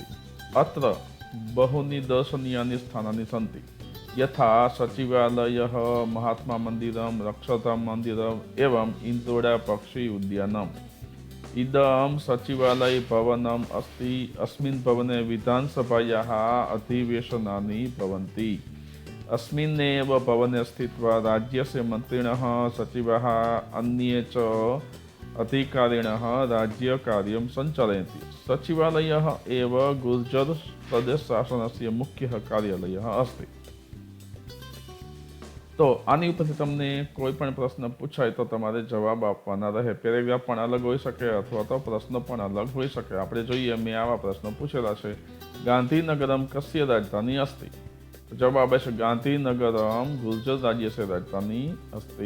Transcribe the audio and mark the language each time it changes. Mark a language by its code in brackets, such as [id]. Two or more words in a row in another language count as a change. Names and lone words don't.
[sa] अत्र बहूनि दर्शनीयानि स्थानानि सन्ति. यथा सचिवालयः महात्मा मन्दिरम् रक्षता मन्दिरम् एवम् इन्द्रोडा पक्षी उद्यानम्. इदम् सचिवालय भवनम् अस्ति. अस्मिन् भवने विधानसभायाः अधिवेशनानि भवन्ति. अस्मिन्नेव भवने स्थित्वा राज्यस्य मंत्रिणः सचिवाः अन्ये च अधिकारिणः राज्यकार्यं सञ्चालयन्ति. सचिवालयः एव गुर्जर प्रदेश शासनस्य मुख्यः कार्यालयः अस्ति. [gu] તો આની ઉપરથી તમને કોઈ પણ પ્રશ્ન પૂછાય તો તમારે જવાબ આપવાના રહે. પેરેગ્રાફ પણ અલગ હોઈ શકે અથવા તો પ્રશ્નો પણ અલગ હોઈ શકે. આપણે જોઈએ. મેં આવા પ્રશ્નો પૂછેલા છે. [sa] गान्धीनगरम् कस्य राजधानी अस्ति. [gu] જવાબ છે [sa] गान्धीनगरम् गुर्जर राज्यस्य राजधानी अस्ति.